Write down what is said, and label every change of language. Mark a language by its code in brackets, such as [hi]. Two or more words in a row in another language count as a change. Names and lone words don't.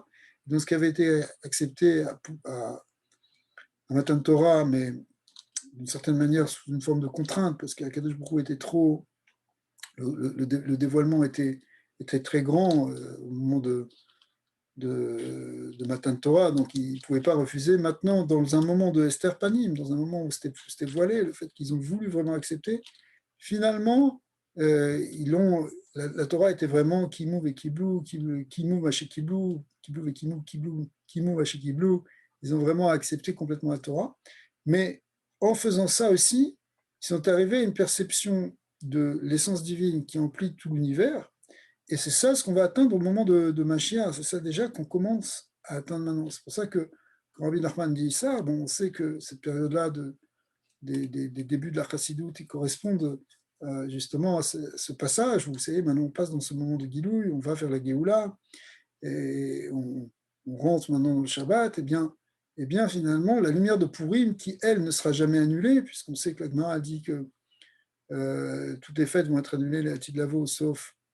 [fr] Donc ce qui avait été accepté à [he] מתן תורה, [fr] mais d'une certaine manière sous une forme de contrainte, parce qu' [he] הקדוש ברוך הוא [fr] était trop, le dévoilement était très grand au moment de [he] מתן תורה, [fr] donc ils ne pouvaient pas refuser. Maintenant, dans un moment de [he] הסתר פנים, [fr] dans un moment où c'était voilé, le fait qu'ils ont voulu vraiment accepter, finalement, la Torah était vraiment Kimou et Kiblou, [he] קימו וקיבלו, [fr] Kiblou et Kimou, [he] קימו וקיבלו. [fr] Ils ont vraiment accepté complètement la Torah. Mais en faisant ça aussi, ils sont arrivés à une perception de l'essence divine qui emplit tout l'univers. Et c'est ça ce qu'on va atteindre au moment de Mashiach. C'est ça déjà qu'on commence à atteindre maintenant. C'est pour ça que quand Rabbi Nachman dit ça, bon, on sait que cette période-là des débuts de la Chassidoute, ils correspondent justement à ce passage où vous savez, maintenant on passe dans ce moment de Gilouï, on va vers la Géoula, et on rentre maintenant dans le Shabbat, et bien finalement, la lumière de Purim, qui elle ne sera jamais annulée, puisqu'on sait que la Gemara a dit que toutes les fêtes vont être annulées, les [he] לעתיד לבוא, [fr] sauf